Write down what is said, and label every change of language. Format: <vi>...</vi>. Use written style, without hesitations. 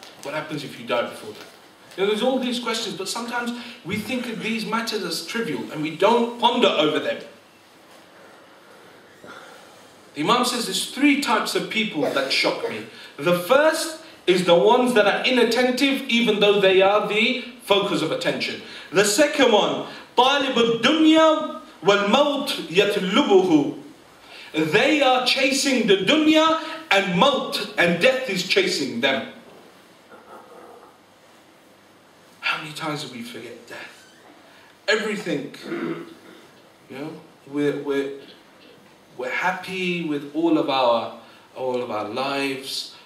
<en>What happens if you die before that? There's all these questions, but sometimes we think of these matters as trivial and we don't ponder over them. The Imam says there's three types of people that shock me. The first is the ones that are inattentive even though they are the focus of attention. The second one,</en> <ar>طالب الدنيا والموت يطلبه.</ar> <en>They are chasing the dunya and maut, and death is chasing them. How many times do we forget death? Everything, we're happy with all of our lives.</en>